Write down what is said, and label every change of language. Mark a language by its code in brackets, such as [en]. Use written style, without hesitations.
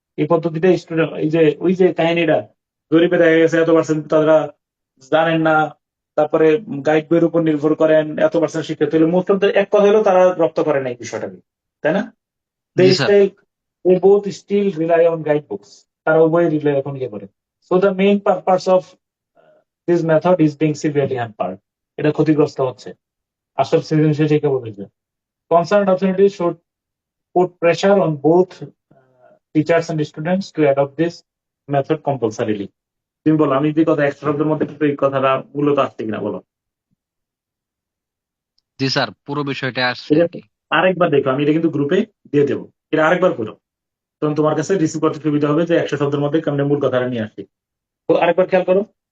[bn] এই পদ্ধতিটা স্টুডেন্ট, এই যে ওই যে কাহিনীটা জরিপে দেখা গেছে এত পার্সেন্ট তারা জানেন না, তারপরে গাইড বইয়ের উপর নির্ভর করেন, এত পার্সেন্ট শিক্ষার্থী হলে মোস্ট অফ এক কথা হলো তারা রপ্ত করে না এই বিষয়টাকে, তাই না? জি sir. [en] They both still rely on guidebooks. [bn] তারা উভয় রিলে এখন ইয়ে করে। [en] So the main purpose of this method is being severely hampered. [bn] এটা ক্ষতিগ্রস্ত হচ্ছে। আসল সৃজনশীল শিক্ষা বলেছে। [en] Concerned authorities should put pressure on both teachers and students to adopt this method compulsorily. [bn] তুমি বলো, আমি যে কথা এক শব্দের মধ্যে কিন্তু এই কথাটা মূলত আসছে কিনা বলো? জি স্যার, পুরো বিষয়টা আসছে এটা আর কি। আরেকবার দেখো, আমি এটা কিন্তু গ্রুপে দিয়ে দেবো, এটা আরেকবার করো, তখন তোমার কাছে রিসিভ করতে সুবিধা হবে যে 100 শব্দের মধ্যে কেমন মূল কথাটা নিয়ে আসছি। তো আরেকবার খেয়াল করো।